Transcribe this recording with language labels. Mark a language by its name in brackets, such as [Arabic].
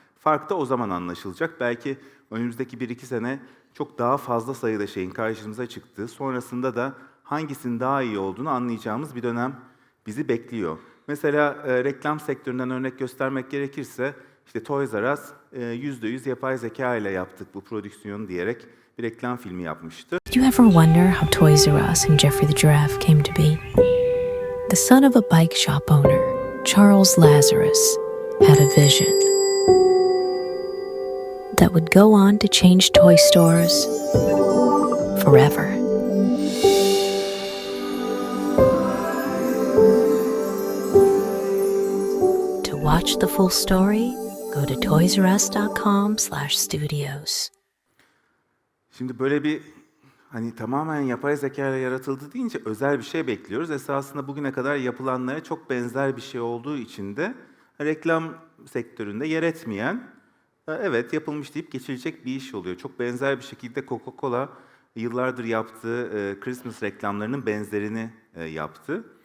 [Turkish] Fark da o zaman anlaşılacak. Belki önümüzdeki 1-2 sene çok daha fazla sayıda şeyin karşımıza çıktığı, sonrasında da hangisinin daha iyi olduğunu anlayacağımız bir dönem bizi bekliyor. Mesela reklam sektöründen örnek göstermek gerekirse, işte Toys R Us %100 yapay zeka ile yaptık bu prodüksiyonu diyerek bir reklam filmi yapmıştı. [English] Did you ever wonder how Toys R Us and Jeffrey the Giraffe came to be? The son of a bike shop owner, Charles Lazarus, had a vision that would go on to change toy stores forever. To watch the full story, go to toysrus.com/studios. [Turkish] Şimdi böyle bir hani tamamen yapay zeka ile yaratıldı deyince özel bir şey bekliyoruz. Esasında bugüne kadar yapılanlara çok benzer bir şey olduğu için de reklam sektöründe yer etmeyen, evet yapılmış deyip geçilecek bir iş oluyor. Çok benzer bir şekilde Coca-Cola yıllardır yaptığı Christmas reklamlarının benzerini yaptı.